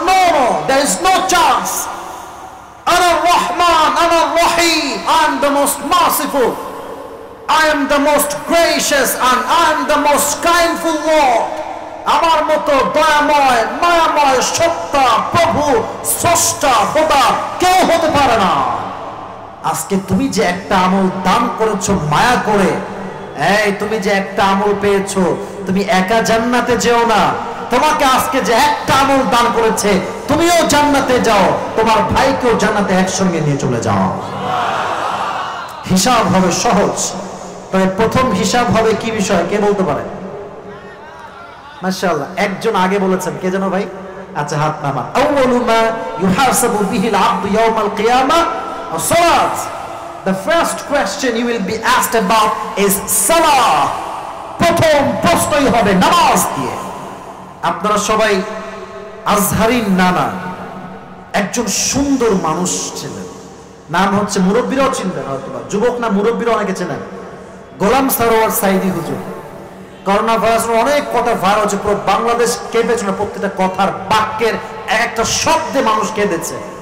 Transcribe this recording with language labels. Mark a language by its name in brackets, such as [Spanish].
[English] No no, there is no chance. [Arabic] আনা রহমান, আনা রহিম, [English] I am the most merciful, I am the most gracious and I am the most kindful Lord. [Bangla] আমার মতো দয়াময় মায়াময় সত্তা প্রভু স্রষ্টা খোদা কেউ হতে পারে না। আজকে তুমি যে একটা আমল দান করেছো মায়া করে, এই তুমি যে একটা আমল পেয়েছো, তুমি একা জান্নাতে যেও না, তোমাকে আজকে যে একটা আমল দান করেছে তুমিও জান্নাতে যাও, তোমার ভাইকেও জান্নাতে একসঙ্গে নিয়ে চলে যাও। হিসাব হবে সহজ। তবে প্রথম হিসাব হবে কি বিষয়, কে বলতে পারে? মাশাআল্লাহ, একজন আগে বলেছেন, কে যেন ভাই? আচ্ছা হাত নামান। [Arabic] আউয়ালু মা ইউহাসাবু বিহিল আবদু ইয়াউমাল কিয়ামাহ as-সালাত। [English] The first question you will be asked about is salah. [Bangla] প্রথম প্রশ্নই হবে নামাজ দিয়ে। আপনারা সবাই আজহারিন নানা একজন সুন্দর মানুষ ছিলেন, নাম হচ্ছে, মুরব্বীরাও চিনবেন হয়তো, যুবক না মুরব্বীরা অনেকে চেনেন, গোলাম সারোয়ার সাইদি হুজুর। করোনা ভাইরাসের অনেক কথা ভাইরাল হচ্ছে, পুরো বাংলাদেশ কেঁপেছিল, প্রত্যেকটা কথার বাক্যের একটা শব্দে মানুষ কেঁদেছে।